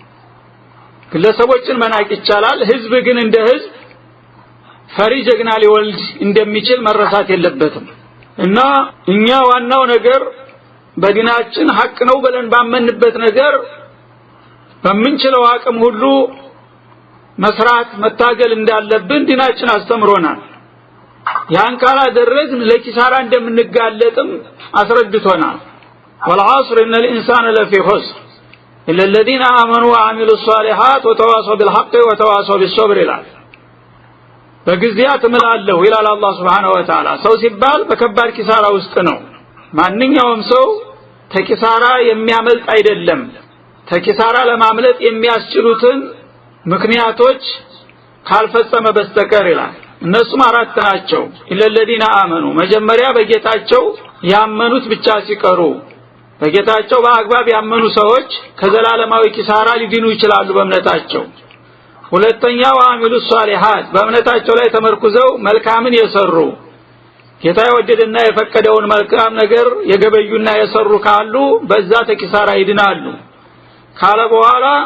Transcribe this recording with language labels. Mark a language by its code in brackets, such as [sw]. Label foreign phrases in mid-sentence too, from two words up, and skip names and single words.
[am] ግለሰቦችን መናቅ ይቻላል። ህዝብ ግን እንደ ህዝብ ፈሪ ጀግና ሊወልድ እንደሚችል መረሳት የለበትም። እና እኛ ዋናው ነገር በዲናችን ሐቅ ነው ብለን ባመንበት ነገር በምንችለው አቅም ሁሉ መስራት መታገል እንዳለብን ዲናችን አስተምሮናል። ያን ካላደረግን ለኪሳራ እንደምንጋለጥም አስረድቶናል። [ar] والعصر ان الانسان لفي خسر إلا الذين آمنوا وعملوا الصالحات وتواصوا بالحق وتواصوا بالصبر [am] ይላል በግዚያት እምላለሁ ይላል አላህ [ar] سبحانه وتعالى [am] ሰው ሲባል በከባድ ኪሳራ ውስጥ ነው ማንኛውም ሰው ተኪሳራ የሚያመልጥ አይደለም ተኪሳራ ለማምለጥ የሚያስችሉትን ምክንያቶች ካልፈጸመ በስተቀር ይላል እነሱም አራት ናቸው [ar] إلا الذين آمنوا [am] መጀመሪያ በጌታቸው ያመኑት ብቻ ሲቀሩ በጌታቸው በአግባብ ያመኑ ሰዎች ከዘላለማዊ ኪሳራ ሊድኑ ይችላሉ በእምነታቸው ሁለተኛው [ar] عملوا الصالحات [am] በእምነታቸው ላይ ተመርኩዘው መልካምን የሰሩ ጌታ የወደደና የፈቀደውን መልካም ነገር የገበዩና የሰሩ ካሉ በዛ ተኪሳራ ይድናሉ ካለ በኋላ